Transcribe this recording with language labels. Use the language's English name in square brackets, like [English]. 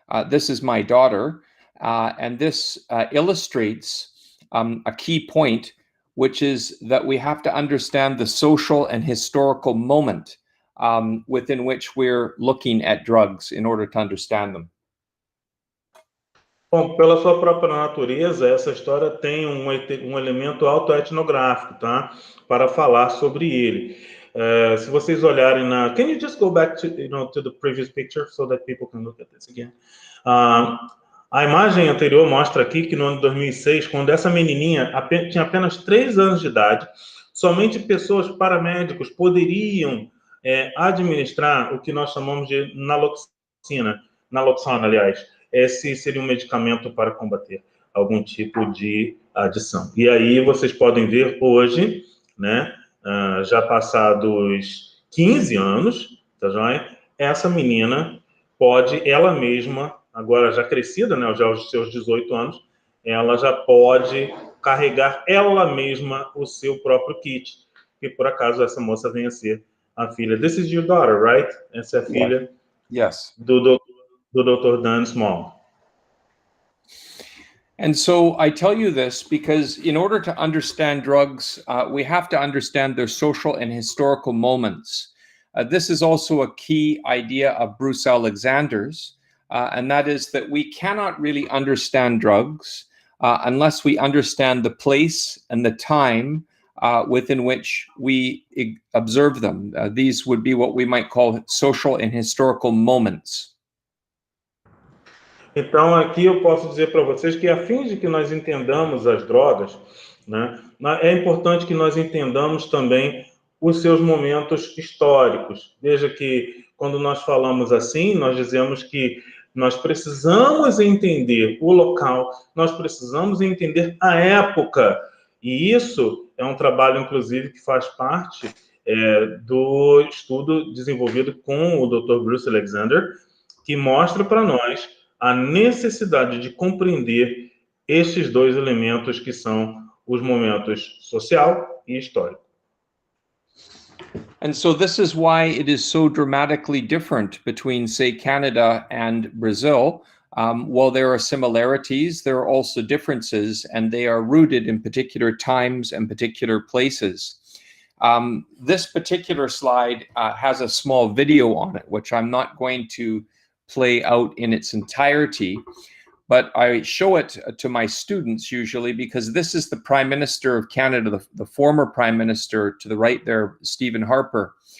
[English] This is my daughter, and this illustrates a key point, which is that we have to understand the social and historical moment within which we're looking at drugs in order to understand them. [Portuguese] Bom, pela sua própria natureza, essa história tem um elemento autoetnográfico, tá? Para falar sobre ele. Se vocês olharem na... [English] Can you just go back to the previous picture so that people can look at this again? [Portuguese] A imagem anterior mostra aqui que no ano de 2006, quando essa menininha tinha apenas 3 anos de idade, somente pessoas paramédicos poderiam administrar o que nós chamamos de naloxona, aliás. Esse seria um medicamento para combater algum tipo de adição. E aí vocês podem ver hoje, né, já passados 15 anos, tá joia? Essa menina pode, ela mesma, agora já crescida, né, já aos seus 18 anos, ela já pode carregar ela mesma o seu próprio kit. E por acaso essa moça venha a ser a filha. [English] This is your daughter, right? [Portuguese] Essa é a filha [English] Yes. [Portuguese] do Dr. Dan Small. [English] And so I tell you this because in order to understand drugs, we have to understand their social and historical moments. This is also a key idea of Bruce Alexander's, and that is that we cannot really understand drugs unless we understand the place and the time within which we observe them. These would be what we might call social and historical moments. [Portuguese] Então, aqui eu posso dizer para vocês que, a fim de que nós entendamos as drogas, né, é importante que nós entendamos também os seus momentos históricos. Veja que, quando nós falamos assim, nós dizemos que nós precisamos entender o local, nós precisamos entender a época. E isso é um trabalho, inclusive, que faz parte do estudo desenvolvido com o Dr. Bruce Alexander, que mostra para nós a necessidade de compreender esses dois elementos que são os momentos social e histórico. [English] And so this is why it is so dramatically different between, say, Canada and Brazil. While there are similarities, there are also differences, and they are rooted in particular times and particular places. This particular slide has a small video on it, which I'm not going to play out in its entirety, but I show it to my students usually because this is the Prime Minister of Canada, the former Prime Minister to the right there, Stephen Harper.